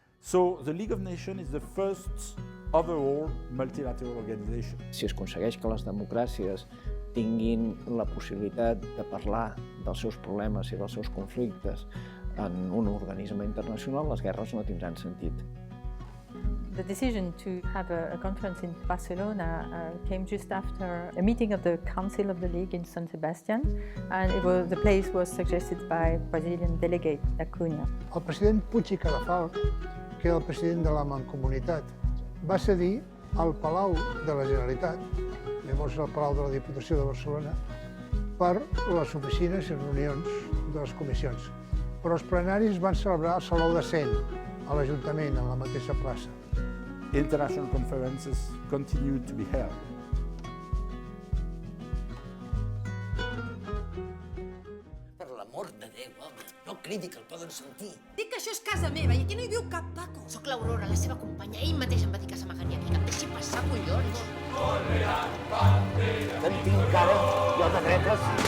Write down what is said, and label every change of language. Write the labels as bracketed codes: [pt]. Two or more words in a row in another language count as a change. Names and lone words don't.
[en] So the League of Nations is the first overall multilateral organization. [ca] Si es aconsegueix que les democràcies tinguin la possibilitat de parlar dels seus problemes i dels seus conflictes en un organisme internacional, les guerres no tindran sentit. [en] The decision to have a conference in Barcelona came just after a meeting of the Council of the League in San Sebastian, and the place was suggested by Brazilian delegate Acuna. [ca] El president Puig i Cadafalch, que era el president de la Mancomunitat, va cedir al Palau de la Generalitat, llavors el Palau de la Diputació de Barcelona, per les oficines i reunions de les comissions. Però els plenaris van celebrar al Saló de Cent, a l'Ajuntament, a la mateixa plaça. [en] International conferences continued to be held. [ca] Per l'amor de Déu, home, no cridi que el poden sentir. Dic que això és casa meva i aquí no hi viu cap Paco. Soc l'Aurora, la seva companya. Ell mateix em va dir que s'amagaria aquí, que em deixi passar, collons. En tinc cara, jo de dretes.